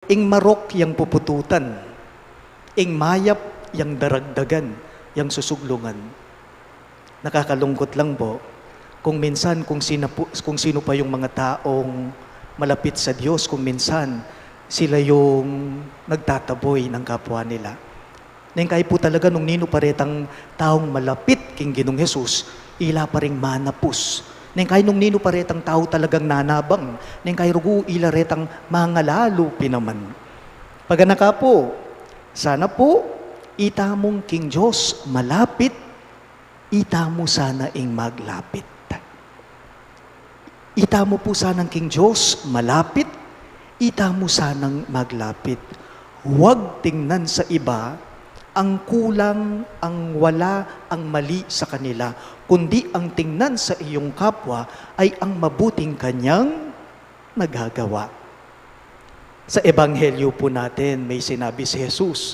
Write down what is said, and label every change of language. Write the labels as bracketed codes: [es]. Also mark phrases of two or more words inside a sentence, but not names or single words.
[pam] ing marok yang pupututan, ing mayap yang daragdagan, yang susuglungan. [tl] Nakakalungkot lang po, kung minsan, kung sino pa yung mga taong malapit sa Diyos, kung minsan, sila yung nagtataboy ng kapwa nila. [pam] Nang kaya po talaga nung nino paretang taong malapit king Ginong Jesus, ila pa ring manapus. Nang kaya nung nino paretang tao talagang nanabang, nang kaya rugu ila retang mangalalo pinaman. Paganaka po, sana po, ita mong king Diyos malapit, ita mo sana ing maglapit. Ita mo po sanang king Diyos malapit, ita mo sanang maglapit. [tl] Huwag tingnan sa iba ang kulang, ang wala, ang mali sa kanila, kundi ang tingnan sa iyong kapwa ay ang mabuting kanyang nagagawa. Sa Ebanghelyo po natin, may sinabi si Jesus.